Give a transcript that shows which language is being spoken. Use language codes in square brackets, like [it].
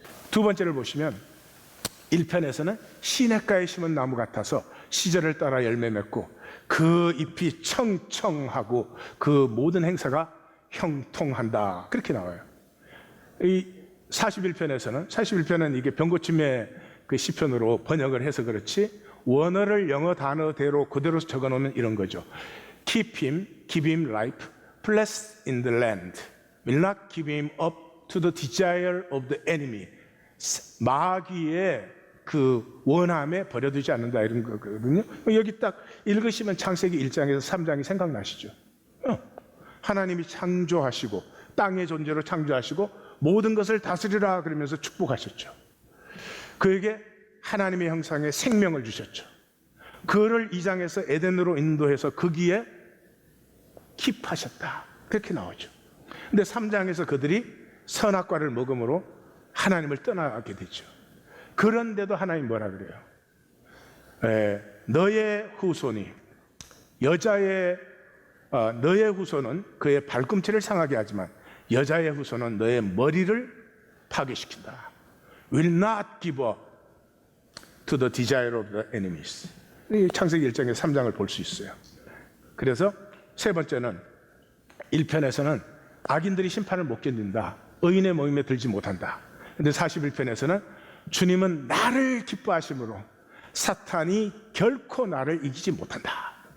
[ko] 두 번째를 보시면 1편에서는 시냇가에 심은 나무 같아서 시절을 따라 열매 맺고 그 잎이 청청하고 그 모든 행사가 형통한다 그렇게 나와요. 이 41편은 이게 병고침의 그 시편으로 번역을 해서 그렇지 원어를 영어 단어대로 그대로 적어놓으면 이런 거죠. [en] Keep him life, blessed in the land, will not give him up to the desire of the enemy. [ko] 마귀의 그 원함에 버려두지 않는다 이런 거거든요. 여기 딱 읽으시면 창세기 1장에서 3장이 생각나시죠. 하나님이 창조하시고 땅의 존재로 창조하시고 모든 것을 다스리라 그러면서 축복하셨죠. 그에게 하나님의 형상에 생명을 주셨죠. 그를 2장에서 에덴으로 인도해서 거기에 킵하셨다 그렇게 나오죠. 근데 3장에서 그들이 선악과를 먹음으로 하나님을 떠나게 되죠. 그런데도 하나님 뭐라 그래요? 너의 후손이 너의 후손은 그의 발꿈치를 상하게 하지만 여자의 후손은 너의 머리를 파괴시킨다. [en] Will not give up to the desire of the enemies. [ko] 창세기 1장의 3장을 볼 수 있어요. 그래서 세 번째는 1편에서는 악인들이 심판을 못 견딘다. 의인의 모임에 들지 못한다. 근데 41편에서는 주님은 나를 기뻐하심으로 사탄이 결코 나를 이기지 못한다.